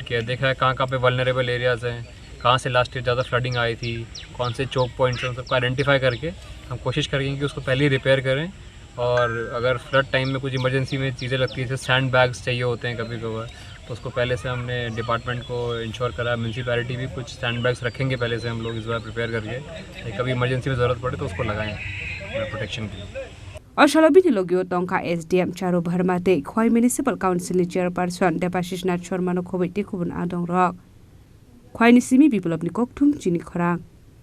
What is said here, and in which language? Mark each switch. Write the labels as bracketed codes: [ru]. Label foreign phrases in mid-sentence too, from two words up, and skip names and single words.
[hi] किया देखा है कहाँ पे वल्नरेबल एरियाज़ हैं कहाँ से लास्ट ईयर ज़्यादा फ्लडिंग आई थी कौन से चोक पॉइंट्स हैं उन सबको आइडेंटिफाई करके हम कोशिश करेंगे कि उसको पहले ही रिपेयर करें और अगर फ्लड टाइम में कुछ इमरजेंसी में चीज़ें लगती हैं जैसे सैंड बैग्स चाहिए होते हैं कभी कभार तो उसको पहले से हमने डिपार्टमेंट को इंश्योर करा म्यूनसिपैलिटी भी कुछ सैंड बैग्स रखेंगे पहले से हम लोग इस बार प्रिपेयर करके कभी इमरजेंसी में ज़रूरत पड़े तो उसको लगाएं प्रोटेक्शन के लिए [trp] Oshalobini logio tongka SDM Charu Bharmate Khowai Municipal Council Chairperson Devashish Nath Sharma khoboi te kubun adongrok Khowai ni simi biplop ni kokthum Chini Khorang